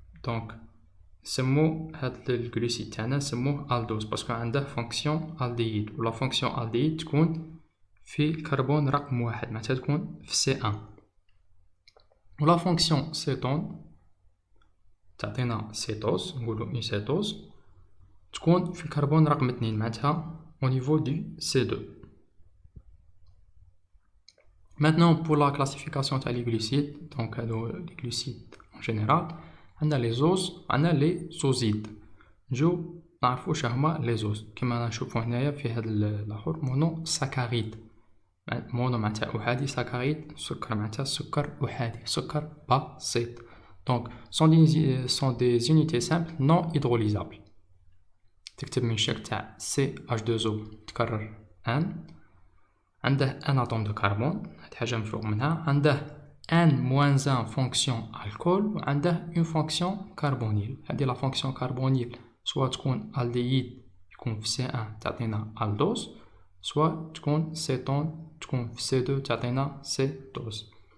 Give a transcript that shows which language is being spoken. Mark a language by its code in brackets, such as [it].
[ar] دونك نسمو هاد الجلوسيد تاعنا نسموه الدوز باسكو عنده فونكسيون الدييد، ولا فونكسيون الدييد تكون في الكربون رقم 1، معناتها تكون في C1. ولا فونكسيون سيتون تعطينا سيتوز، نقولو اون سيتوز تكون في الكربون رقم 2، معناتها [fr] au niveau du C2. Maintenant pour la classification تاع les glucides، donc les glucides en général [ar] عندنا [fr] les زوز عندنا les زوزيد. [ar] نجو نعرفو شهما les زوز كيما نشوفو هنايا في هذا الاخر مونو ساكاريد. مونو معناتها احادي، ساكاريد سكر معناتها سكر احادي، سكر بسيط. [fr] دونك sont des unités simples non hydrolysables. [ar] تكتب من الشكل تاع CH2O تكرر ان، عنده ان [fr] اتوم دو كربون، [ar] هاد حاجة مفروغ منها، عنده ان موان ان فونكسيون الكول، وعنده اون فونكسيون كربونيل. هادي لا فونكسيون كربونيل سوا تكون الدييد يكون في C1 تعطينا الدوز، سوا تكون سيتون تكون في C2 تعطينا سيتوز.